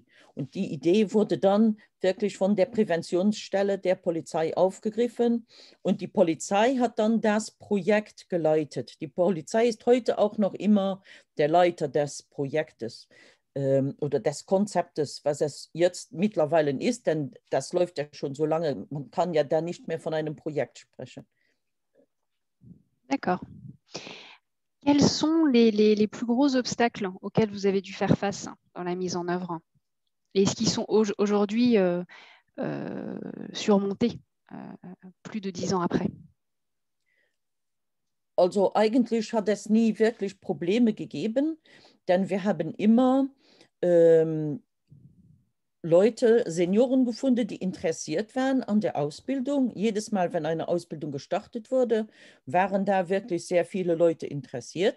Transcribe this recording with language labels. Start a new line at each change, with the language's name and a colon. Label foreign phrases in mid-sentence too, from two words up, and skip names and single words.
German: Und die Idee wurde dann wirklich von der Präventionsstelle der Polizei aufgegriffen und die Polizei hat dann das Projekt geleitet. Die Polizei ist heute auch noch immer der Leiter des Projektes oder des Konzeptes, was es jetzt mittlerweile ist, denn das läuft ja schon so lange, man kann ja da nicht mehr von einem Projekt sprechen.
French: D'accord. Quels sont les plus gros obstacles auxquels vous avez dû faire face dans la mise en œuvre? Et est-ce qu'ils sont aujourd'hui surmontés plus de 10 ans après?
German: Also eigentlich hat es nie wirklich Probleme gegeben, denn wir haben immer Leute, Senioren gefunden, die interessiert waren an der Ausbildung. Jedes Mal, wenn eine Ausbildung gestartet wurde, waren da wirklich sehr viele Leute interessiert.